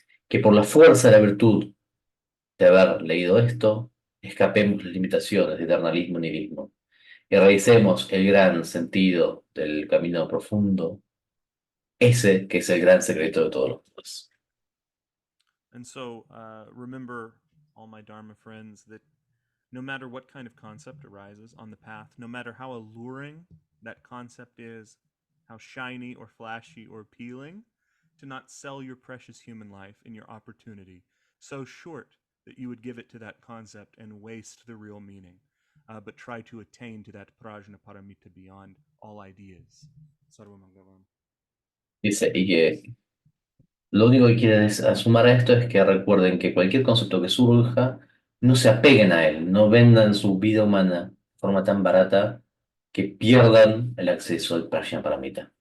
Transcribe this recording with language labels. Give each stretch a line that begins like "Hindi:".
Spanish: Que por la fuerza de la virtud de haber leído esto, escapemos las limitaciones de eternalismo y nihilismo, y realicemos el gran sentido del camino profundo, ese que es el gran secreto de todos los Budas.
English: And so, remember, all my Dharma friends, that no matter what kind of concept arises on the path, no matter how alluring that concept is, how shiny or flashy or appealing, to not sell your precious human life and your opportunity so short that you would give it to that concept and waste the real meaning, but try to attain to that prajna paramita beyond all ideas.
Sanskrit: Sarvamangalavam.
Spanish: Dice, y que lo único que quiere sumar a esto es que recuerden que cualquier concepto que surja, no se apeguen a él, no vendan su vida humana de forma tan barata que pierdan el acceso al Prajna Paramita.